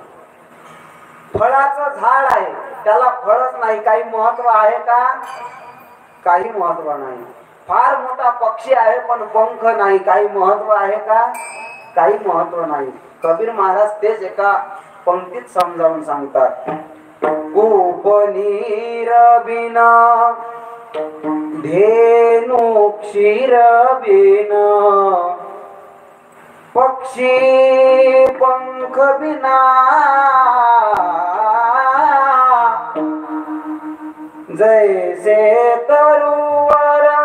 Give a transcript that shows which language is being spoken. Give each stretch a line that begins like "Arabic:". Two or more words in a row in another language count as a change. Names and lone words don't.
Marathi: फळाचं झाड आहे, त्याला फळच नाही, काही महत्व आहे का? काही महत्व नाही. फार मोठा पक्षी आहे पण पंख नाही, काही महत्व आहे का? काही महत्व नाही. कबीर महाराज तेच एका पंक्तीत समजावून सांगतात.
Hindi: कूप नीर बिना धेनु क्षीर बिन, पक्षी पंख बिना जैसे तरुवर